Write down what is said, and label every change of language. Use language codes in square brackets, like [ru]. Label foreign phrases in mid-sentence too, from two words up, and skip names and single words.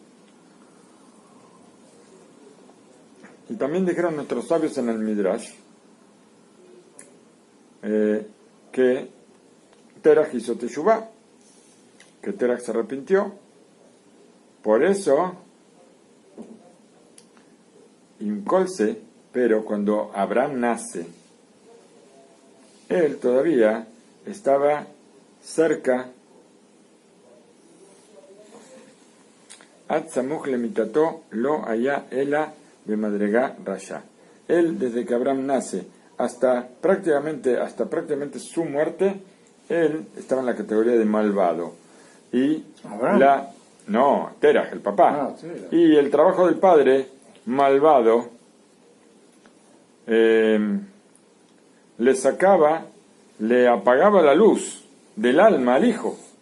[es] Y también dijeron nuestros sabios en el Midrash que Teraj hizo Teshuvah, que Teraj se arrepintió. Por eso, Incolce, pero cuando Abraham nace, él todavía estaba cerca. [he] עד סמוך למיתתו לא היה אלא במדרגת רשע. [es] Él, desde que Abraham nace hasta prácticamente su muerte, él estaba en la categoría de malvado. Y ¿Abraham? Teraj, el papá. Teraj. Y el trabajo del padre, malvado, le apagaba la luz del alma al hijo.